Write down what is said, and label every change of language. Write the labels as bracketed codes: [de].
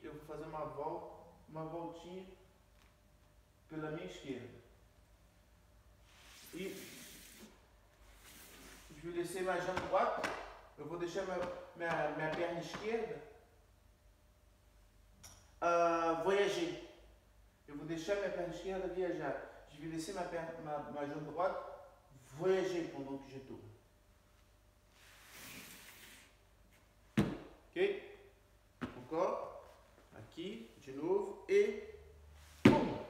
[pt] Eu vou fazer uma voltinha pela minha esquerda. [fr] E je vais laisser ma jambe droite. [pt] Eu vou deixar minha perna esquerda [fr] voyager. [pt] Eu vou deixar minha perna esquerda viajar. [fr] Je vais laisser ma jambe droite voyager pendant que je tourne. [pt] Ok? [fr] Encore. [pt] Aqui, de novo. [fr] Et boum.